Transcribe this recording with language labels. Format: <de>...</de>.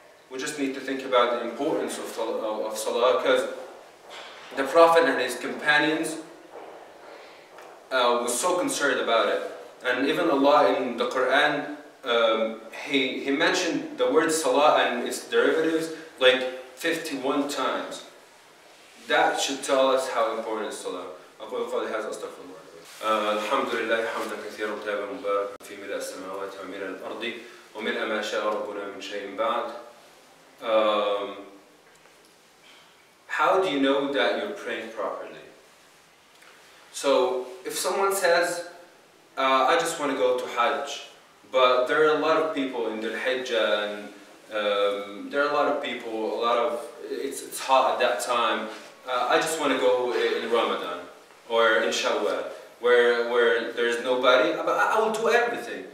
<en>We just need to think about the importance of Salah, because the Prophet and his companions was so concerned about it. And even Allah in the Quran, he mentioned the word Salah and its derivatives like 51 times. That should tell us how important is Salah.</en> <ar>أقول قولي هذا أستغفر الله. الحمد لله حمدا كثيرا طيبا مباركا في ملء السماوات وملء الأرض وملء ما شاء ربنا من شيء بعد.</ar> <en>How do you know that you're praying properly? So, if someone says, I just want to go to Hajj, but there are a lot of people in the Hijjah, and there are a lot of people, it's hot at that time, I just want to go in Ramadan, or in Shawwal, where there's nobody, but I will do everything.</en>